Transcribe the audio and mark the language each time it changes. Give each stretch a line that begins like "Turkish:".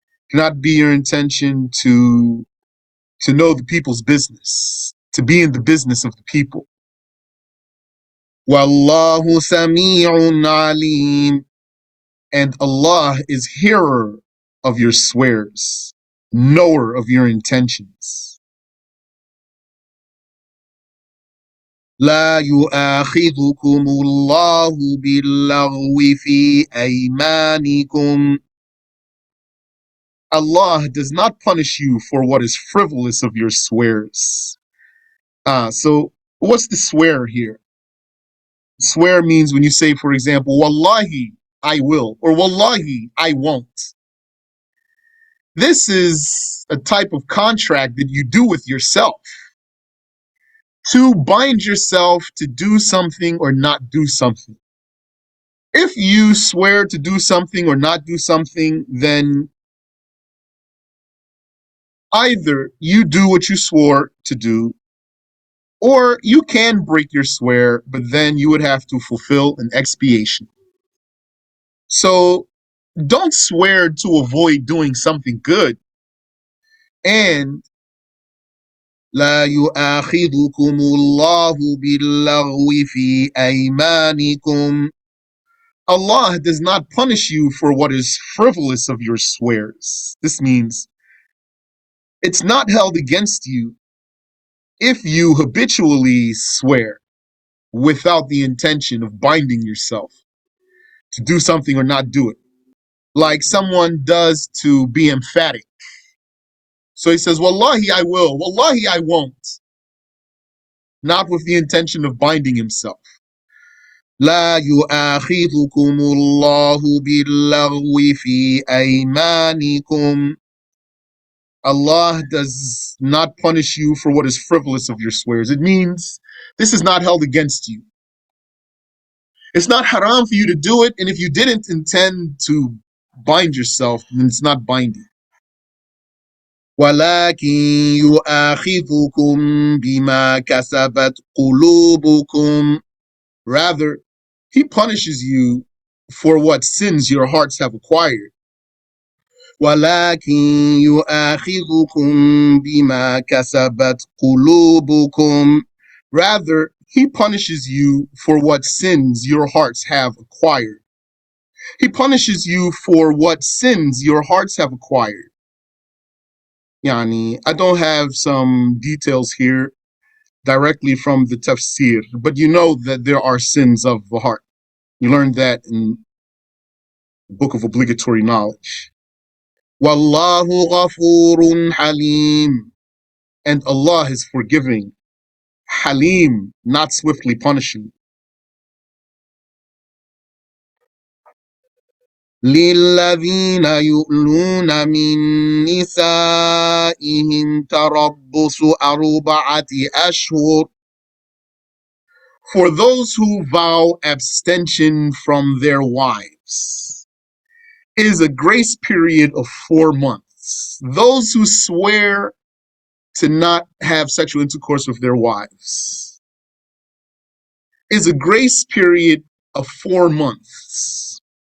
English: Cannot be your intention to know the people's business, to be in the business of the people. Wallahu sami'un alim. And Allah is hearer of your swears, knower of your intentions.
Arabic: لا يؤاخذكم الله باللغو في أيمانكم.
English: Allah does not punish you for what is frivolous of your swears. So what's the swear here? Swear means when you say, for example, Wallahi, I will, or Wallahi, I won't. This is a type of contract that you do with yourself to bind yourself to do something or not do something. If you swear to do something or not do something, then either you do what you swore to do, or you can break your swear, but then you would have to fulfill an expiation. So don't swear to avoid doing something good.
Arabic: And لا يؤاخذكم الله باللغو في أيمانكم.
English: Allah does not punish you for what is frivolous of your swears. This means it's not held against you if you habitually swear without the intention of binding yourself to do something or not do it. Like someone does to be emphatic. So he says, Wallahi, I will. Wallahi, I won't. Not with the intention of binding himself.
Arabic: لا يؤاخذكم الله باللغو في أيمانكم.
English: Allah does not punish you for what is frivolous of your swears. It means this is not held against you. It's not haram for you to do it, and if you didn't intend to bind yourself, then it's not binding.
Arabic: ولكن يؤاخذكم بما كسبت قلوبكم.
English: Rather, he punishes you for what sins your hearts have acquired.
Arabic: ولكن يؤاخذكم بما كسبت قلوبكم.
English: Rather, he punishes you for what sins your hearts have acquired. He punishes you for what sins your hearts have acquired. I don't have some details here directly from the Tafsir, but you know that there are sins of the heart. You learned that in the book of obligatory knowledge. Wallahu ghafurun halim. And Allah is forgiving. Halim, not swiftly punishing.
Arabic: للذين يؤلون من نسائهم تربص 4 أشهر
English: For those who vow abstention from their wives is a grace period of 4 months. Those who swear to not have sexual intercourse with their wives is a grace period of 4 months.